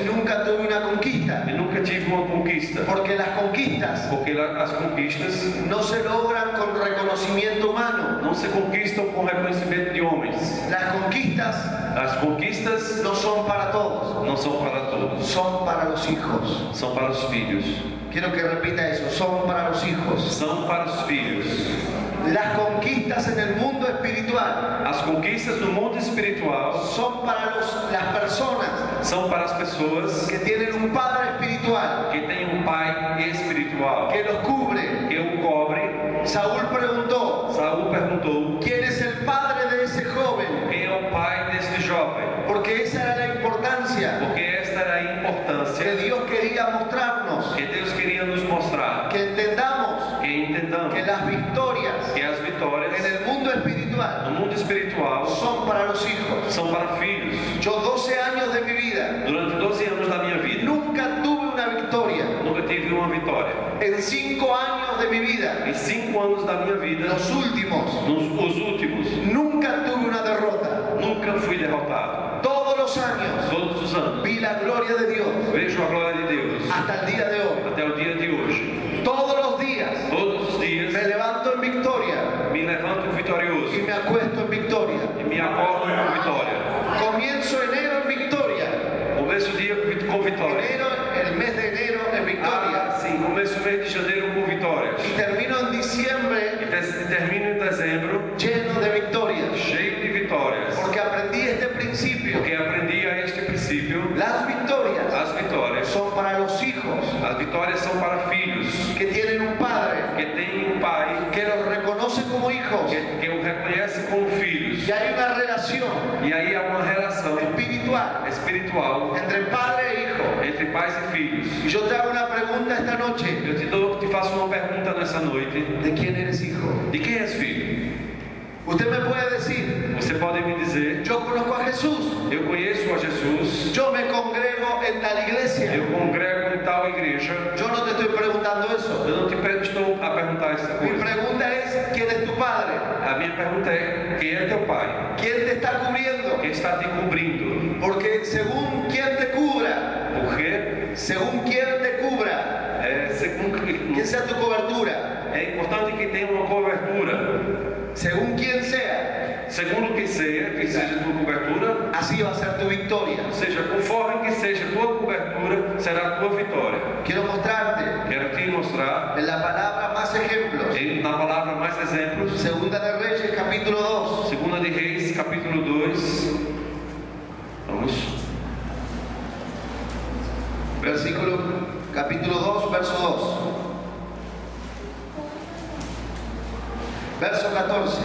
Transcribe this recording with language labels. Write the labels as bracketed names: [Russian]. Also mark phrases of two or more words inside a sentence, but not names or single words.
[Spanish] y nunca tuve una conquista, [Portuguese] E nunca tive uma conquista, [Spanish] porque las conquistas [Portuguese] porque as conquistas [Spanish] no se logran con reconocimiento humano. [Portuguese] não se conquistam com reconhecimento de homens. [Spanish] Las conquistas [Portuguese] As conquistas [Spanish] no son para todos, [Portuguese] não são para todos, [Spanish] son para los hijos. [Portuguese] são para os filhos. [Spanish] Quiero que repita eso, son para los hijos. [Portuguese] São para os filhos. [Spanish] Las conquistas en el mundo espiritual [Portuguese] As conquistas no mundo espiritual [Spanish] son para las personas [Portuguese] são para as pessoas [Spanish] que tienen un padre espiritual [Portuguese] que têm um pai espiritual [Spanish] que los cubre. [Portuguese] que o cobre. [Spanish] Saúl preguntó, [Portuguese] Saul perguntou [Spanish] ¿quién es el padre de ese joven? [Portuguese] quem é o pai deste jovem, [Spanish] Porque esa era la importancia [Portuguese] porque esta era a que importância [Spanish] Dios quería mostrarnos, [Portuguese] que Deus queria nos mostrar, [Spanish] que entendamos [Portuguese] que entendamos [Spanish] que las victorias [Portuguese] que as vitórias [Spanish] en el mundo espiritual [Portuguese] no mundo espiritual [Spanish] son para los hijos. [Portuguese] são para filhos. [Spanish] Yo 12 años de mi vida [Portuguese] Durante 12 anos da minha vida, [Spanish] nunca tuve una victoria. [Portuguese] nunca tive uma vitória. [Spanish] En 5 años de mi vida, [Portuguese] Em 5 anos da minha vida, [Spanish] los últimos, [Portuguese] os últimos, [Spanish] nunca tuve una derrota. [Portuguese] nunca fui derrotado. [Spanish] Todos los años [Portuguese] Todos os anos [Spanish] vi la gloria de Dios [Portuguese] vejo a glória de Deus [Spanish] hasta el día de hoy. [Portuguese] até o dia de hoje. [Spanish] Todos los días [Portuguese] Todos os dias [Spanish] me levanto en victoria [Portuguese] me levanto vitorioso [Spanish] y me acuesto en victoria. [Portuguese] e me acordo com vitória. [Spanish] Comienzo enero en victoria. [Portuguese] Começo o dia com vitória. [Spanish] Enero, el mes de enero en victoria. [Portuguese] Sim, começo o mês de janeiro com vitórias. [Spanish] Y termino en diciembre [Portuguese] E termino em dezembro [Spanish] lleno de victorias. [Portuguese] cheio de vitórias. [Spanish] Porque aprendí este principio. [Portuguese] Porque aprendi a este princípio. [Spanish] Las victorias [Portuguese] As vitórias. [Spanish] son para los hijos [Portuguese] As vitórias são para filhos [Spanish] que tienen un padre [Portuguese] que têm um pai [Spanish] que los reconoce como hijos. [Portuguese] que o reconhece como filhos. [Spanish] Y hay una relación [Portuguese] E aí há uma relação [Spanish] espiritual [Portuguese] espiritual [Spanish] entre padre e hijo. [Portuguese] entre pais e filhos. [Spanish] Y yo te hago una pregunta esta noche. [Portuguese] Eu te faço uma pergunta nessa noite. [Spanish] ¿De quién eres hijo? [Portuguese] De quem és filho? [Spanish] Usted me puede decir, [Portuguese] Você pode me dizer, [Spanish] yo conozco a Jesús, [Portuguese] eu conheço a Jesus, [Spanish] yo me congrego en tal iglesia. [Portuguese] eu congrego em tal igreja. [Spanish] Yo no te estoy preguntando eso. [Portuguese] Eu não estou a perguntar essa [Spanish] Mi [Portuguese] coisa. [Spanish] pregunta es, ¿quién es tu padre? [Portuguese] A minha pergunta é, quem é teu pai? [Spanish] ¿Quién te está cubriendo? [Portuguese] Quem está te cobrindo? [Spanish] Porque según quien te cubra, [Portuguese] Porque [Spanish] según quien te cubra, que sea tu cobertura, [Portuguese] é importante que tenha uma cobertura. [Spanish] según quien sea, [Portuguese] Segundo que seja tua cobertura, [Spanish] así va a ser tu victoria. [Portuguese] ou seja, conforme que seja tua cobertura, será a tua vitória. [Spanish] Quiero mostrarte [Portuguese] Quero te mostrar, [Spanish] en la palabra más ejemplos. [Portuguese] na palavra mais exemplos, [Spanish] Segunda de Reyes, capítulo 2. [Portuguese] Segunda de Reis, capítulo 2. [Spanish] Vamos. [Portuguese] capítulo 2, verso 2. Verso 14